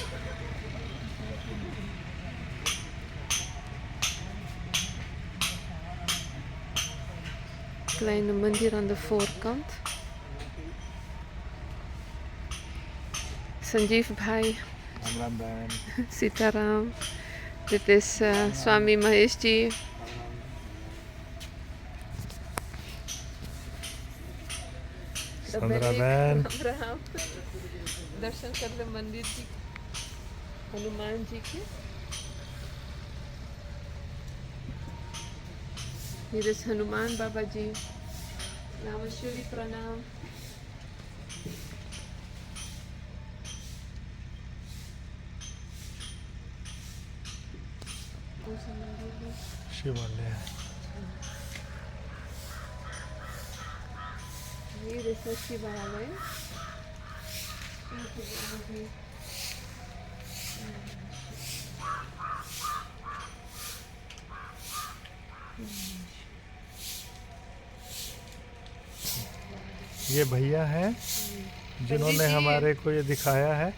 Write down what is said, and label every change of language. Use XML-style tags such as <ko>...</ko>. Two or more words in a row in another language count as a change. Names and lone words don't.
<nl>Kleine mandir aan de voorkant. Sanjeev Bhai, Sitaram. Dit is Swami Mahesh Ji. Sandraben.</nl> <hi>दर्शन कर ले मंदिर जी, हनुमान जी के.</hi> <nl>Hier is Hanuman Babaji.</nl> <hi>Namaste Pranam. शिवालय.</hi> <nl>Hier is het Shivalaya.</nl> <hi>ये भैया हैं जिन्होंने हमारे को ये दिखाया है.</hi>